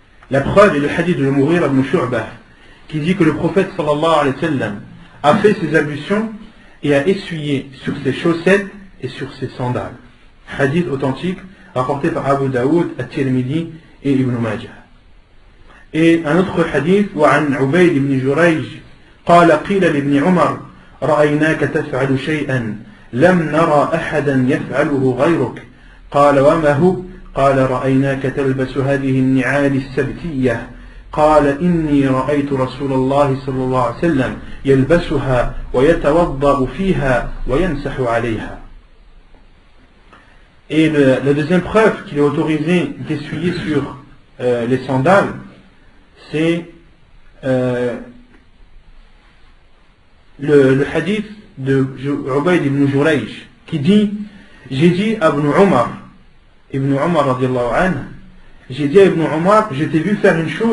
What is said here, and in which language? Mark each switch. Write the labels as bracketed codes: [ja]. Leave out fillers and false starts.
[fr] La preuve est le hadith de Mughira ibn Shu'bah qui dit que le prophète [ar] sallallahu alayhi wa sallam [fr] a fait ses ablutions et a essuyé sur ses chaussettes et sur ses sandales. Hadith authentique rapporté par Abu Daoud, At-Tirmidhi et Ibn Majah. Et un autre hadith, [ar] وعن عبيد بن جريج قال قيل لابن عمر رأيناك تفعل شيئا لم نرى أحدا يفعله غيرك قال وما هو قال رأيناك تلبس هذه النعال السبتية قال إني رأيت رسول الله صلى الله عليه وسلم يلبسها ويتوضأ فيها ويمسح عليها. [fr] Et la deuxième preuve qu'il est autorisé d'essuyer sur les sandales, c'est le hadith de Ubayd ibn Jurayj qui dit, j'ai dit à Ibn Umar [ar] radiallahu anhu, [fr] j'ai dit à Ibn Umar, je t'ai vu faire une